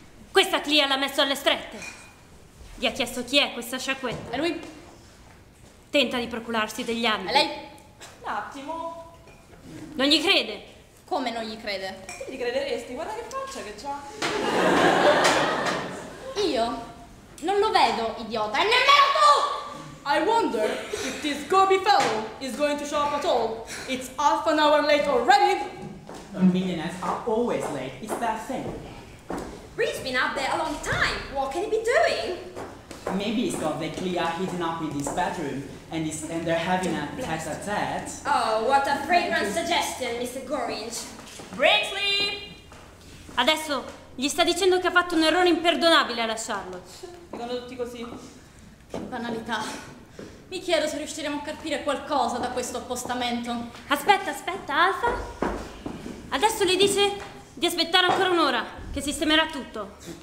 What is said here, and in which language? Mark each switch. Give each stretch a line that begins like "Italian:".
Italian: Brindsley l'ha messo alle strette. Gli ha chiesto chi è questa sciacquetta. E lui? Tenta di procurarsi degli abiti. E lei? Un attimo. Non gli crede. Come non gli crede? Tu gli crederesti? Guarda che faccia che c'ha. Io non lo vedo, idiota. E nemmeno tu!
English: I wonder if this Sgorbi fellow is going to show up at all. It's half an hour late already. Millionaires are always late. It's their thing. Bree's been out there a long time. What can he be doing? Maybe it's got the Clea hidden up in his bedroom and they're having a tete-a-tete. Oh, what a fragrant suggestion, Mr. Gorringe. Brindsley!
Italian: Adesso gli sta dicendo che ha fatto un errore imperdonabile a lasciarlo. Dicono tutti così. Che banalità. Mi chiedo se riusciremo a capire qualcosa da questo appostamento. Aspetta, Alfa. Adesso le dice di aspettare ancora un'ora, che sistemerà tutto.